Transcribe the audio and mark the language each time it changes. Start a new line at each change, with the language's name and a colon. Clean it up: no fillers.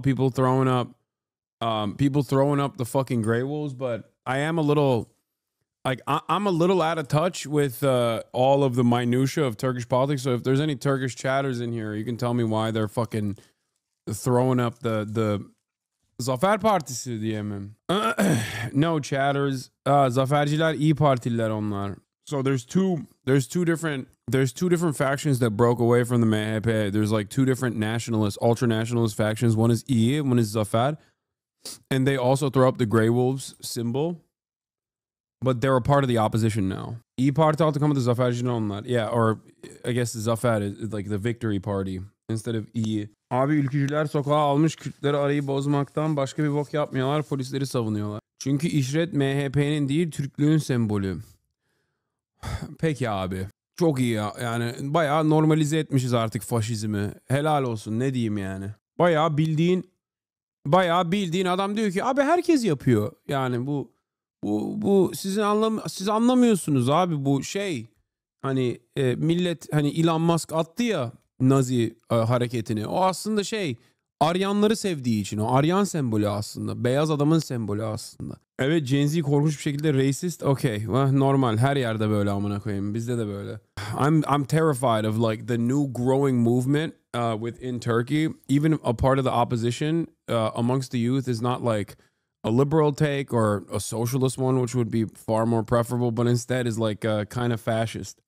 English: People throwing up the fucking Grey Wolves. But I am a little, like, I'm a little out of touch with all of the minutia of Turkish politics. So if there's any Turkish chatters in here, you can tell me why they're fucking throwing up the
Turkish: Zafer Partisi diye mi?
English: No chatters.
Turkish: Zaferciler İyi Partililer onlar.
English: So there's two different factions that broke away from the MHP. There's like two different nationalist, ultra nationalist factions. One is İyi, one is Zafer. And they also throw up the Grey Wolves symbol. But they're a part of the opposition now.
Turkish: İyi Parti altı kalmadı, Zaferciler onlar.
English: Yeah, or I guess Zafer is like the victory party instead of İyi.
Turkish: Abi ülkücüler sokağa almış Kürtleri arayı bozmaktan başka bir bok yapmıyorlar. Polisleri savunuyorlar. Çünkü işret MHP'nin değil Türklüğün sembolü. Peki abi. Çok iyi ya. Yani bayağı normalize etmişiz artık faşizmi. Helal olsun, ne diyeyim yani. Bayağı bildiğin adam diyor ki abi herkes yapıyor. Yani bu siz anlamıyorsunuz abi, bu şey hani millet hani Elon Musk attı ya Nazi hareketini. O aslında şey Aryanları sevdiği için, o Aryan sembolü aslında. Beyaz adamın sembolü aslında. Evet, Gen Z korkunç bir şekilde racist. Okay, normal, her yerde böyle amına koyayım. Bizde de böyle.
English: I'm terrified of like the new growing movement within Turkey. Even a part of the opposition amongst the youth is not like a liberal take or a socialist one, which would be far more preferable, but instead is like kind of fascist.